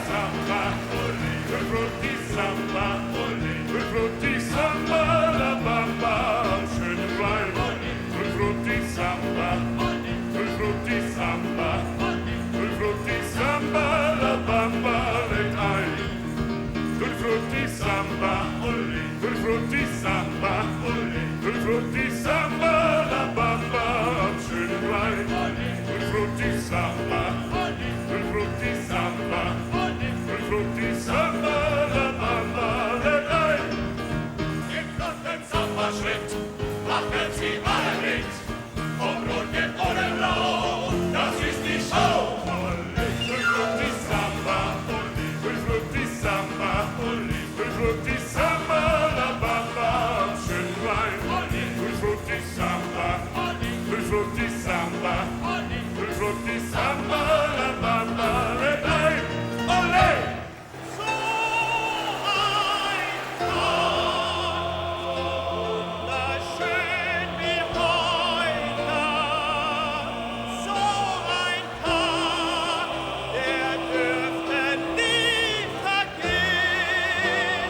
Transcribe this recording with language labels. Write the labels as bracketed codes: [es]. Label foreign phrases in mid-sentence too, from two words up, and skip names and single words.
[it] bamba, tutti frutti samba, tutti frutti samba, la bamba, [de] schöne Wein, [it] tutti frutti samba, tutti frutti samba, tutti frutti samba, la bamba, [de] legt ein. [it] Tutti frutti samba, tutti frutti samba, tutti frutti samba, la bamba, [de] am schönen Wein. [it] Tutti frutti samba, tutti frutti samba, tutti frutti samba, la bamba, [de] legt ein. Im flotten Samba-Schritt machen sie alle mit, vom Roten oder Blau, das ist die Show. [it] Tutti frutti samba, tutti frutti samba, tutti frutti samba, la bamba, [de] am schönen Wein. [it] Tutti frutti samba, tutti frutti samba, tutti frutti samba, la bamba, [de] legt ein. Olé! So ein Tag, wunderschön wie heute. So ein Tag, der dürfte nie vergehen.